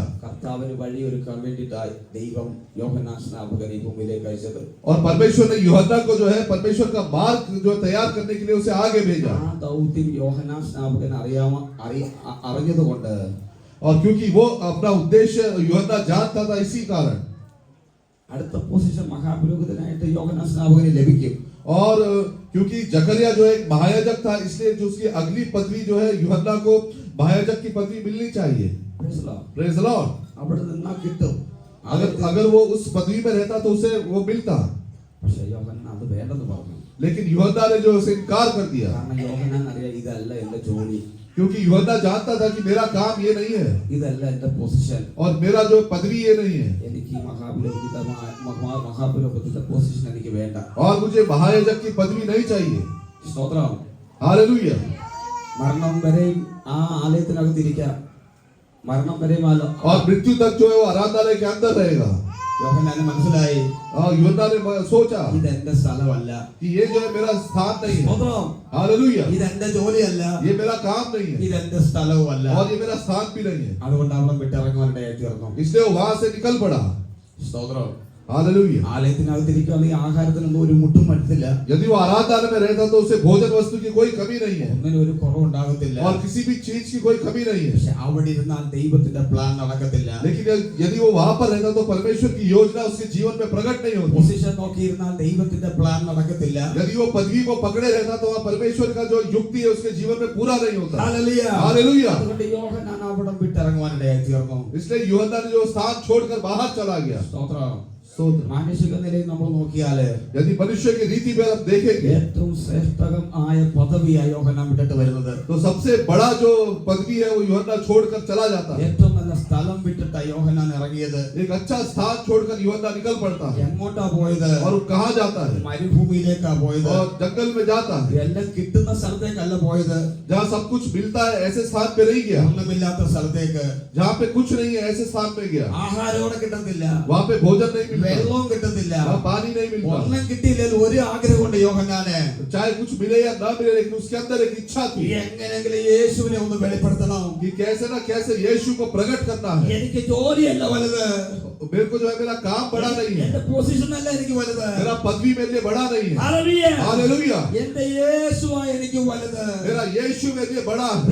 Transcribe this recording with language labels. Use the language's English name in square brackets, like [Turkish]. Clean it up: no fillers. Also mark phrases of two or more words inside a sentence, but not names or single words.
[Malayalam] കർത്താവിന് വഴിയൊരുക്കാൻ വേണ്ടിയിട്ടായി ദൈവം യോഹന്നാൻ സ്നാപകനെ ഈ ഭൂമിയിലേക്ക് അയച്ചത്. [Hindi] और परमेश्वर ने यूहन्ना को जो है परमेश्वर का मार्ग जो तैयार करने के लिए उसे आगे भेजा [Malayalam] ആ ദൗത്യം യോഹന്നാൻ സ്നാപകൻ അറിഞ്ഞതുകൊണ്ട് [Hindi] और क्योंकि वो अपना उद्देश्य यूहन्ना जानता था इसी कारण [Malayalam] അടുത്ത പൊസിഷൻ മഹാപുരോഹിതനായിട്ട് യോഹന്നാൻ സ്നാപകന് ലഭിക്കും. [Hindi] और क्योंकि जकरिया जो एक महायाजक था इसलिए जो उसकी अगली पदवी जो है यूहन्ना को महायाजक की पदवी मिलनी चाहिए [English] Praise the Lord. Praise the Lord [Malayalam] അവിടെ നിന്നാ കിട്ടും. [Hindi] अगर वो उस पदवी में रहता तो उसे वो मिलता [Malayalam] പക്ഷെ യോഹന്നാൻ അത് വേണ്ടെന്ന് പറഞ്ഞു. [Hindi] लेकिन यूहन्ना ने जो उसे इनकार कर दिया [Malayalam] കാരണം യോഹന്നാൻ അറിയാം ഇതല്ല എന്റെ ജോലി, [Hindi] क्योंकि यूहन्ना जानता था कि मेरा काम ये नहीं है [Malayalam] ഇതല്ല എന്റെ പൊസിഷൻ. [Hindi] और मेरा जो पदवी ये नहीं है [Malayalam] എനിക്ക് ഈ മഹാപുരോഹിത പൊസിഷൻ എനിക്ക് വേണ്ട. [Hindi] और मुझे महायाजक की पदवी नहीं चाहिए [Malayalam] സ്തോത്രം. [Hindi] हालेलुया [Malayalam] മരണം വരെയും ആ ആലയത്തിനകത്തിരിക്കാം. മരണം വരെയും [Hindi] और मृत्यु तक जो है वो आराधनालय के अंदर रहेगा [Malayalam] യോഹന്നാന് മനസ്സിലായി [Hindi] यूहन्ना ने सोचा [Malayalam] ഇതെന്റെ സ്ഥലമല്ല, [Hindi] कि ये जो है मेरा स्थान नहीं है [Malayalam] സ്തോത്രം. [Hindi] हालेलुया [Malayalam] ഇതെന്റെ ജോലിയല്ല, [Hindi] ये मेरा काम नहीं है [Malayalam] ഇതെന്റെ സ്ഥലവുമല്ല. [Hindi] और ये मेरा स्थान भी नहीं है [Malayalam] അതുകൊണ്ട് അവിടെ വിട്ടിറങ്ങുവാനിടയായി തീർന്നു. [Hindi] इसलिए वो वहां से निकल पड़ा [Malayalam] സ്തോത്രം. [Hindi] हालेलुया [Malayalam] ആലയത്തിനകത്തിരിക്കുകയാണെങ്കിൽ ആഹാരത്തിനൊന്നും ഒരു മുട്ടും പറ്റത്തില്ല, [Hindi] यदि वो आराधनालय में रहता तो उसे भोजन वस्तु की कोई कमी नहीं है [Malayalam] ഒന്നിനും ഒരു കുറവുണ്ടാകത്തില്ല. [Hindi] और किसी भी चीज की कोई कमी नहीं है [Malayalam] പക്ഷെ അവിടെ ഇരുന്നാൽ ദൈവത്തിന്റെ പ്ലാൻ നടക്കത്തില്ല. [Hindi] लेकिन यदि वो वहां पर रहता तो परमेश्वर की योजना उसके जीवन में प्रकट नहीं होती [Malayalam] പൊസിഷൻ നോക്കിയിരുന്നാൽ ദൈവത്തിന്റെ പ്ലാൻ നടക്കത്തില്ല. [Hindi] यदि वो पदवी को पकड़े रहता तो वहाँ परमेश्वर का जो युक्ति है उसके जीवन में पूरा नहीं होता [Malayalam] ഹല്ലേലൂയ. [Hindi] हालेलुया [Malayalam] അതുകൊണ്ട് യോഹന്നാൻ അവിടെ വിട്ടിറങ്ങുവാനിടയായി തീർന്നു. [Hindi] इसलिए यूहन्ना ने जो स्थान छोड़कर बाहर चला गया [Malayalam] സ്തോത്രം. [Hindi] स्तोत्र [Malayalam] മാനുഷിക നിലയിൽ നമ്മൾ നോക്കിയാല് [Hindi] यदि मनुष्य की रीति में आप देखेंगे [Malayalam] ഏറ്റവും ശ്രേഷ്ഠകമായ പദവിയായി യോഹന്നാൻ വിട്ടിട്ട് വരുന്നത്. [Hindi] तो सबसे बड़ा जो पदवी है वो यूहन्ना छोड़कर चला जाता है [Malayalam] ഏറ്റവും നല്ല സ്ഥലം വിട്ടിട്ടാ യോഹന്നാൻ ഇറങ്ങിയത്. [Hindi] एक अच्छा स्थान छोड़कर यूहन्ना निकल पड़ता है [Malayalam] എങ്ങോട്ടാ പോയത്? [Hindi] और वो कहाँ जाता है [Malayalam] മരുഭൂമിയിലേക്കാ പോയത്. [Hindi] और जंगल में जाता है [Malayalam] എല്ലാം കിട്ടുന്ന സ്ഥലത്തേക്കല്ല പോയത്, [Hindi] जहाँ सब कुछ मिलता है ऐसे स्थान पे नहीं गया [Malayalam] ഒന്നുമില്ലാത്ത സ്ഥലത്തേക്ക്. [Hindi] जहाँ पे कुछ नहीं है ऐसे स्थान पे गया [Malayalam] ആഹാരം അവിടെ കിട്ടത്തില്ല, [Hindi] वहाँ पे भोजन नहीं मिलता [Malayalam] വെള്ളവും കിട്ടത്തില്ല, [Hindi] वहाँ पानी नहीं मिलता, [Malayalam] ഒന്നും കിട്ടിയില്ലെങ്കിൽ ഒരു ആഗ്രഹമുണ്ട് യോഹന്നാന്, [Hindi] चाहे कुछ मिले या ना मिले, लेकिन उसके अंदर एक इच्छा थी [Malayalam] എങ്ങനെയെങ്കിലും യേശുവിനെ ഒന്ന് വെളിപ്പെടുത്തണം. [Hindi] कि कैसे ना कैसे यीशु को प्रकट करना है. [Malayalam] എനിക്ക് ജോലിയല്ല വലുത്, [Hindi] मेरे को जो है मेरा काम बड़ा नहीं है, [Malayalam] എന്റെ പൊസിഷൻ അല്ല എനിക്ക് വലുത്, [Hindi] मेरा पदवी मेरे लिए बड़ा नहीं है. [Malayalam] ഹല്ലേലൂയ, [Hindi] हालेलुया, [Malayalam] എന്റെ യേശുവാ എനിക്ക് വലുത്. [Hindi] मेरा यीशु मेरे लिए बड़ा है.